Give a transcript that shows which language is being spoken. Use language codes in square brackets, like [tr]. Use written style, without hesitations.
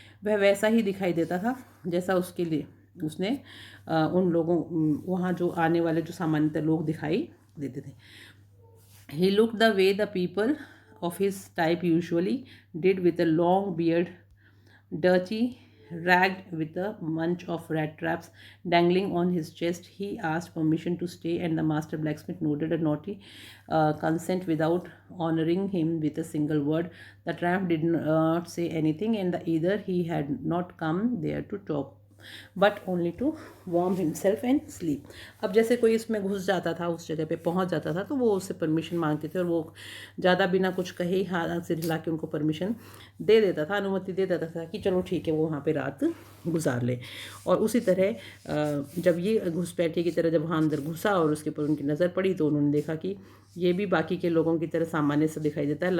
[hi] वह वैसा ही दिखाई देता था जैसा उसके लिए उसने उन लोगों वहाँ जो आने वाले जो सामान्यतः लोग दिखाई देते थे। [en] He looked the way the people of his type usually did, with a long beard, dirty, ragged, with a bunch of rat traps dangling on his chest. He asked permission to stay, and the master blacksmith nodded a naughty consent without honoring him with a single word. The tramp did not say anything, and either he had not come there to talk but only to warm himself and sleep. [hi] अब जैसे कोई इसमें घुस जाता था, उस जगह पे पहुंच जाता था, तो वो उससे परमिशन मांगते थे, और वो ज़्यादा बिना कुछ कहे ही हाथ से हिला के उनको परमिशन दे देता था, अनुमति दे देता था कि चलो ठीक है, वो वहाँ पे रात गुजार ले। और उसी तरह जब ये घुसपैठिए की तरह जब वहाँ अंदर घुसा और उसके ऊपर उनकी नज़र पड़ी, तो उन्होंने देखा कि ये भी बाकी के लोगों की तरह सामान्य से दिखाई देता है।